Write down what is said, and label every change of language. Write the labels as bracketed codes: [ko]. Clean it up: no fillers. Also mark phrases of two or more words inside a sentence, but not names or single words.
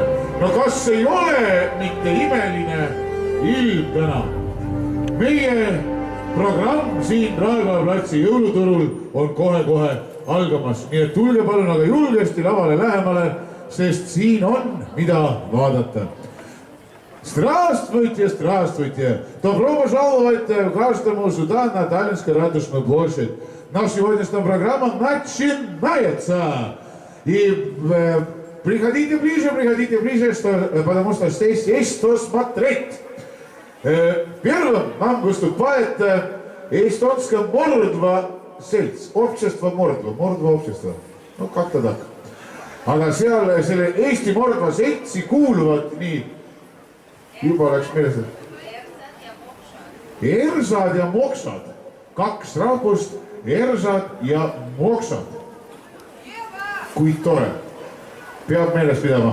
[et] No kas ei ole mitte imeline ilm täna? Meie programm siin Raekoja platsi jõuluturul on kohe-kohe algamas. Nii et tulge palun aga julgesti lavale lähemale, sest siin on mida vaadata. [ru] Здравствуйте, здравствуйте! Добро пожаловать в каждому сюда на Таллинскую Ратушную площадь. Наша сегодняшняя программа начинается. И приходите ближе, потому что здесь есть что смотреть. Первым нам выступает эстонское Mordva Selts, общество Mordva, Mordva общество. Ну, как-то так. [et] Aga seal selle Eesti Mordva Seltsi kuuluvad nii, juba läks meeles, ersad ja moksad, kaks rahvust, ersad ja moksad. Kui tore, peab meeles pidama.